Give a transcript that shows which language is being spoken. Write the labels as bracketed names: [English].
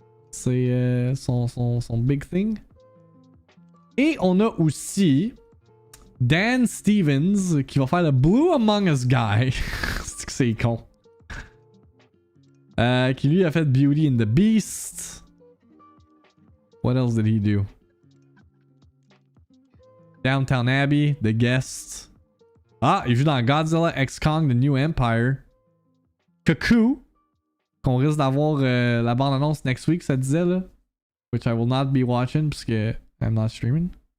[French] C'est son big thing. Et on a aussi Dan Stevens qui va faire le Blue Among Us Guy. C'est con. Qui lui a fait Beauty and the Beast. [English] What else did he do? Downtown Abbey, The Guest. [French] Ah, il joue dans Godzilla X Kong The New Empire. Cuckoo, qu'on risque d'avoir la bande-annonce [English] next week, [French] ça disait là. [English] Which I will not be watching [French] parce que [English] I'm not streaming.